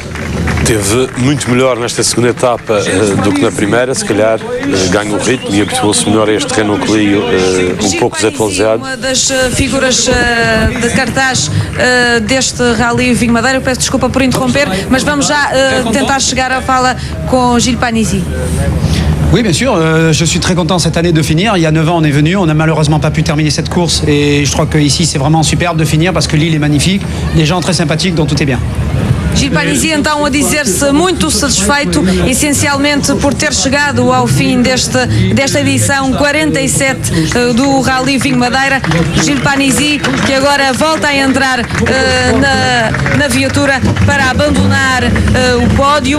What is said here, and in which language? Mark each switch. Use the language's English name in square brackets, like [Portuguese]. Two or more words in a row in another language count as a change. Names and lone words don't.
[Portuguese] Teve muito melhor nesta segunda etapa do que na primeira, se calhar ganhou o ritmo e habituou-se melhor a este Renault Clio um pouco desatualizado. Uma das figuras de cartaz deste Rally Vinho Madeira. Eu peço desculpa por interromper, mas vamos já tentar chegar à fala com Gilles Panizzi. [French] Oui, bien sûr. Je suis très content cette année de finir. Il y a 9 ans, on est venu. On n'a malheureusement pas pu terminer cette course. Et je crois qu'ici, c'est vraiment superbe de finir parce que l'île est magnifique. Les gens très sympathiques, donc tout est bien. [Portuguese] Gilles Panizzi então a dizer-se muito satisfeito, essencialmente por ter chegado ao fim desta edição 47 do Rally Vinho Madeira. Gilles Panizzi, que agora volta a entrar na viatura para abandonar o pódio.